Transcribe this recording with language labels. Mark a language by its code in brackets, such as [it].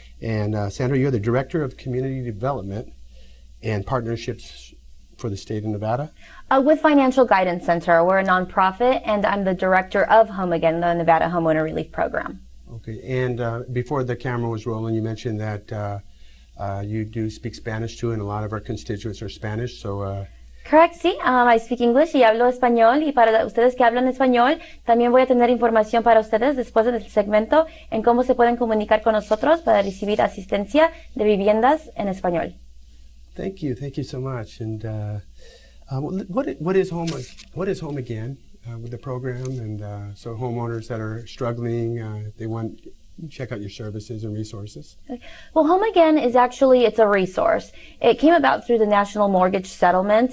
[en] And Sandra, you're the Director of Community Development and Partnerships for the state of Nevada? With Financial Guidance Center. We're a nonprofit, and I'm the director of Home Again, the Nevada Homeowner Relief Program. Okay, and before the camera was rolling, you mentioned that you do speak Spanish too, and a lot of our constituents are Spanish, so... Correct, sí. I speak English [es] y hablo español, y para ustedes que hablan español, también voy a tener información para ustedes después del segmento en cómo se pueden comunicar con nosotros para recibir asistencia de viviendas en español. [en] Thank you so much. And what is Home Again with the program? And so homeowners that are struggling, they want check out your services and resources. Well, Home Again is actually, it's a resource. It came about through the National Mortgage Settlement.